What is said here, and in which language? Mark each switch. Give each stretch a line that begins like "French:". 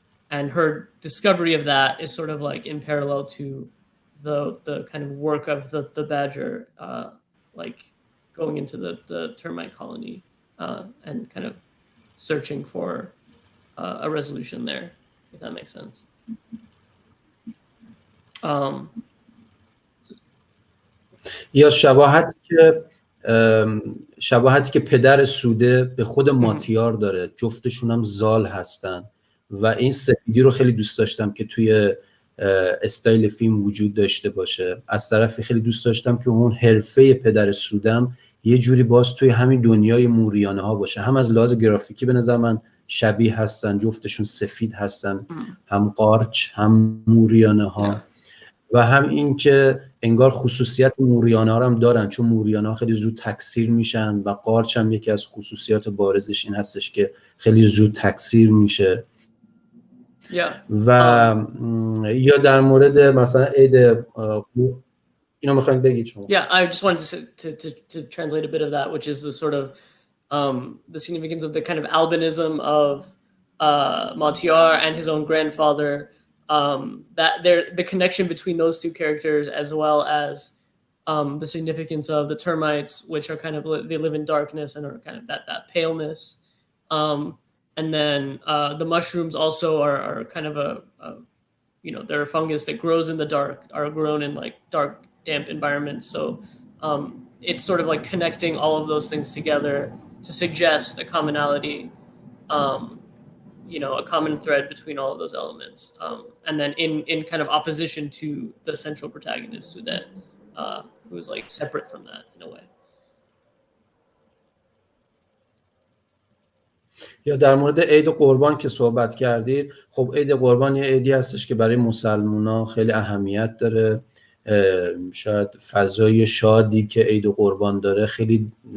English: And her discovery of that is sort of like in parallel to the kind of work of the badger, like going into the termite colony and kind of searching for a resolution there, if that makes sense.
Persian: یا شباهتی که پدر سوده به خود ماتیار داره، جفتشون هم زال هستن و این سفیدی رو خیلی دوست داشتم که توی استایل فیلم وجود داشته باشه. از طرفی خیلی دوست داشتم که اون حرفه پدر سودم یه جوری باز توی همین دنیای موریانه ها باشه. هم از لحاظ گرافیکی به نظر من شبیه هستن، جفتشون سفید هستن، هم قارچ هم موریانه ها، و هم این که انگار خصوصیت موریانه ها هم دارن، چون موریانه ها خیلی زود تکثیر میشن و قارچ هم یکی از خصوصیات بارزش این هستش که خیلی زود تکثیر میشه. و یا در مورد مثلا عید اینو میخواین بگید شما؟
English: Yeah, I just wanted to translate a bit of that, which is the sort of the significance of the kind of albinism of Matiar and his own grandfather, that the connection between those two characters, as well as the significance of the termites, which are kind of, they live in darkness and are kind of that paleness, and then the mushrooms also are kind of a you know, they're a fungus that grows in the dark, are grown in like dark, damp environments. So it's sort of like connecting all of those things together to suggest a commonality, you know, a common thread between all of those elements, and then in kind of opposition to the central protagonist, Soodeh, who is like separate from that in a way.
Persian: یا در مورد عید قربان که صحبت کردید، خب عید قربان یه عیدی هستش که برای مسلمونا خیلی اهمیت داره. شاید فضای شادی که عید قربان داره خیلی